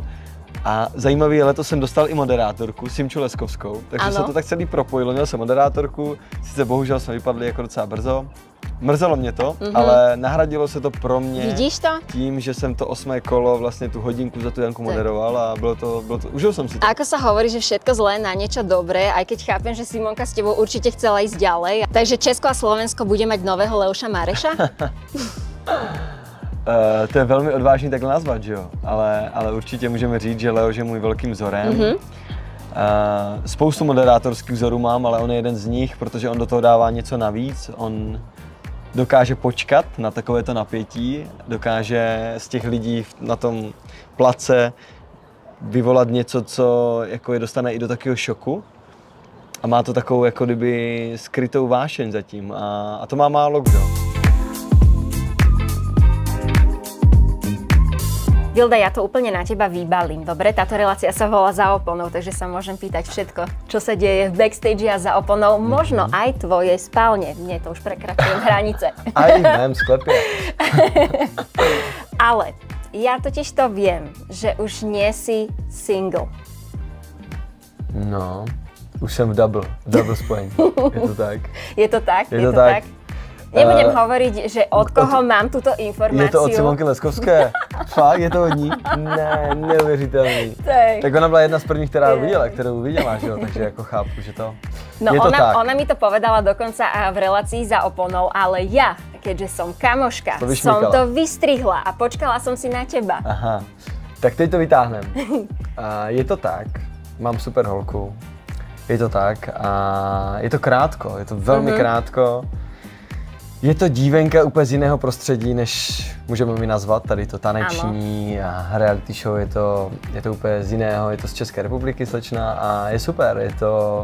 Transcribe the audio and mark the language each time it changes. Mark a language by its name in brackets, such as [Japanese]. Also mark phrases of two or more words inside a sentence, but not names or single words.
[Czech] A zajímavý je, letos jsem dostal i moderátorku, Simču Leskovskou, takže se to tak celý propojilo, měl jsem moderátorku, sice bohužel jsme vypadli jako docela brzo, mrzelo mě to, ale nahradilo se to pro mě. Vidíš to? Tím, že jsem to 8. kolo, vlastně tu hodinku za tu Janku moderoval a bylo to, užil jsem si to. [Slovak] A ako sa hovorí, že všetko zlé na niečo dobré, aj keď chápem, že Simonka s tebou určite chcela ísť ďalej. Takže Česko a Slovensko bude mať nového Leoša Mareša? [Czech] To je velmi odvážný takhle nazvat, že jo? Ale určitě můžeme říct, že Leoš je můj velkým vzorem. Spoustu moderátorských vzorů mám, ale on je jeden z nich, protože on do toho dává něco navíc. On dokáže počkat na takovéto napětí, dokáže z těch lidí na tom place vyvolat něco, co jako je dostane i do takového šoku. A má to takovou jako kdyby skrytou vášeň zatím a to má málo kdo. [Slovak] Vilda, ja to úplne na teba vybalím. Dobre, táto relácia sa volá Za oponou, takže sa môžem pýtať všetko, čo sa deje v backstage a za oponou, možno aj tvojej spálne. Mne to už prekračujem hranice. [Czech] Aj v mém sklepě. [Slovak] Ale ja totiž to viem, že už nie si single. [Czech] No, už jsem v double spojení. Je to tak? Je to tak? Je to tak? [Slovak] Nebudem hovoriť, že od koho mám túto informáciu. [Czech] Je to od Simonky Leskovské? Fakt? Je to od ní? Ne, neuvěřitelný. Tak ona byla jedna z prvních, kterou uviděla, že jo? Takže jako chápu, že to no je to tak. [Slovak] Ona mi to povedala dokonca v relácii Za oponou, ale ja, keďže som kamoška, som to vystrihla a počkala som si na teba. [Czech] Aha, tak teď to vytáhnem. Je to tak, mám super holku, je to tak a je to krátko, je to velmi krátko. Je to dívenka úplně z jiného prostředí, než můžeme mi nazvat, tady to taneční a reality show, je to úplně z jiného, je to z České republiky slečna a je super, je to...